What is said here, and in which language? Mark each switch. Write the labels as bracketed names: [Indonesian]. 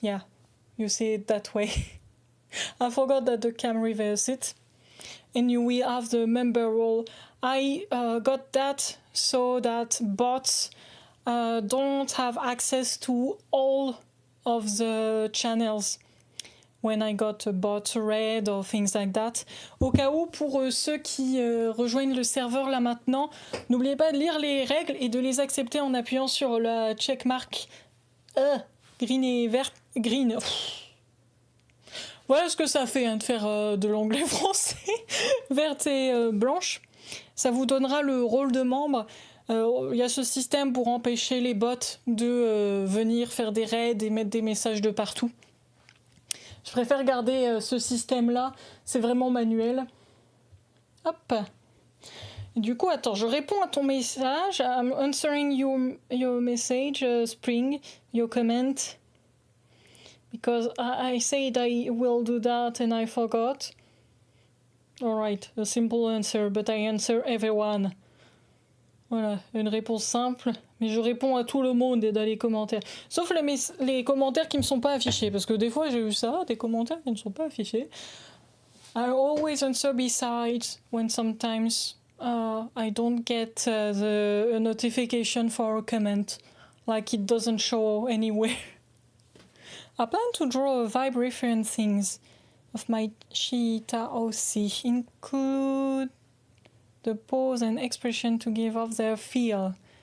[English] Yeah, you see it that way. I forgot that the cam reverse it. And you will have the member role. I got that so that bots don't have access to all of the channels when I got a bot red or things like that. [French] Au cas où, pour ceux qui rejoignent le serveur là maintenant, n'oubliez pas de lire les règles et de les accepter en appuyant sur la checkmark green et vert. Green. Voilà ce que ça fait de faire de l'anglais français. Verte et blanche. Ça vous donnera le rôle de membre. Il y a ce système pour empêcher les bots de venir faire des raids et mettre des messages de partout. Je préfère garder ce système-là, c'est vraiment manuel. Hop. Et du coup, attends, je réponds à ton message. [English] I'm answering your message, Spring, your comment. Because I said I will do that and I forgot. Alright, a simple answer, but I answer everyone. [French] Voilà, une réponse simple, mais je réponds à tout le monde et dans les commentaires. Sauf les commentaires qui ne me sont pas affichés, parce que des fois j'ai eu ça, des commentaires qui ne sont pas affichés. [English] I always answer besides when sometimes I don't get a notification for a comment, like it doesn't show anywhere. I plan to draw a vibe referencing of my Cheetah OC, include the pose and expression to give off their feel.